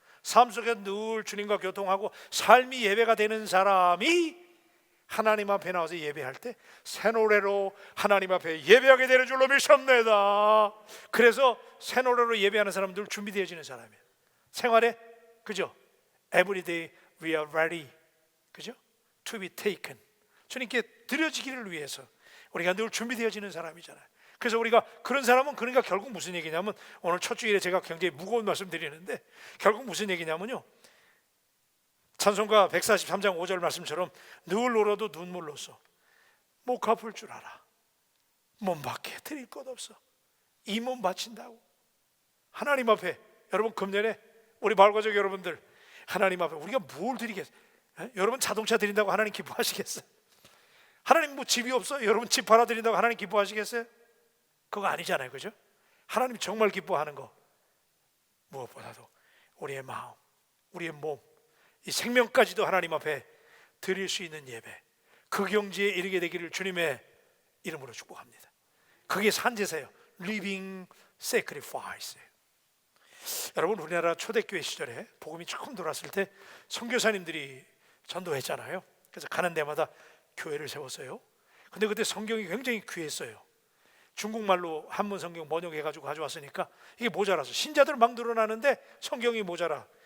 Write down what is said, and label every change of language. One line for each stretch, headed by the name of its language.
Korean: 삶 속에 늘 주님과 교통하고 삶이 예배가 되는 사람이 하나님 앞에 나와서 예배할 때 새 노래로 하나님 앞에 예배하게 되는 줄로 믿습니다. 그래서 새 노래로 예배하는 사람들 준비되어지는 사람이에요. 생활에, 그죠?
English: Every day we are ready,
Korean: 그죠?
English: To be taken.
Korean: 주님께 드려지기를 위해서 우리가 늘 준비되어지는 사람이잖아요. 그래서 우리가 그런 사람은, 그러니까 결국 무슨 얘기냐면, 오늘 첫 주일에 제가 굉장히 무거운 말씀 드리는데 결국 무슨 얘기냐면요, 찬송가 143장 5절 말씀처럼 늘 울어도 눈물로써 못 갚을 줄 알아. 몸밖에 드릴 것 없어. 이 몸 바친다고. 하나님 앞에, 여러분 금년에 우리 마을가족 여러분들, 하나님 앞에 우리가 뭘 드리겠어요? 여러분 자동차 드린다고 하나님 기뻐하시겠어요? 하나님 뭐 집이 없어요? 여러분 집 팔아 드린다고 하나님 기뻐하시겠어요? 그거 아니잖아요, 그죠? 하나님 정말 기뻐하는 거 무엇보다도 우리의 마음, 우리의 몸, 이 생명까지도 하나님 앞에 드릴 수 있는 예배, 그 경지에 이르게 되기를 주님의 이름으로 축복합니다. 그게 산제사예요.
English: Living Sacrifice
Korean: 예요. 여러분, 우리나라 초대교회 시절에 복음이 처음 들어왔을 때 선교사님들이 전도했잖아요. 그래서 가는 데마다 교회를 세웠어요. 근데 그때 성경이 굉장히 귀했어요. 중국말로 한문 성경 번역해가지고 가져왔으니까 이게 모자라서 신자들 막 늘어나는데 성경이 모자라.